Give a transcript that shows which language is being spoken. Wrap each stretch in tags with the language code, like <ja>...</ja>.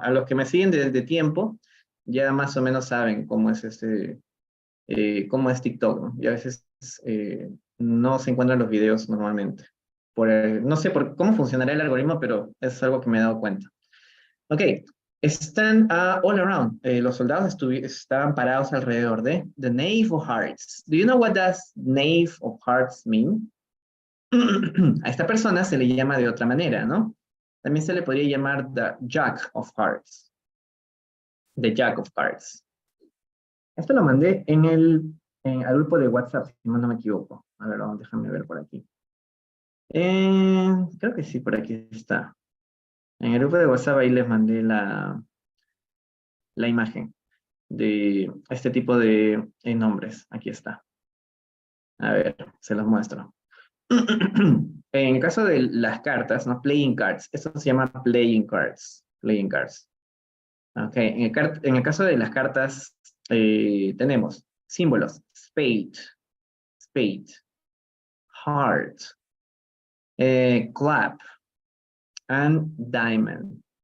<es>A los que me siguen desde tiempo, ya más o menos saben cómo es cómo es TikTok, ¿no? Y a veces no se encuentran los videos normalmente. No sé cómo funcionará el algoritmo, pero es algo que me he dado cuenta. Ok, están all around. Los soldados estaban parados alrededor de the Knave of Hearts.</es> <en>Do you know what does Knave of Hearts mean?</en> <es>A esta persona se le llama de otra manera, ¿no? También se le podría llamar the Jack of Hearts. The Jack of Hearts. Esto lo mandé al grupo de WhatsApp, si no me equivoco. A ver, déjame ver por aquí. Creo que sí, por aquí está. En el grupo de WhatsApp ahí les mandé la imagen de este tipo de nombres. Aquí está. A ver, se los muestro. En el caso de las cartas, ¿no? Playing cards. Esto se llama playing cards. Playing cards. Ok, en el caso de las cartas, tenemos símbolos.</es> <en>Spade, spade, heart, clap, and diamond.</en>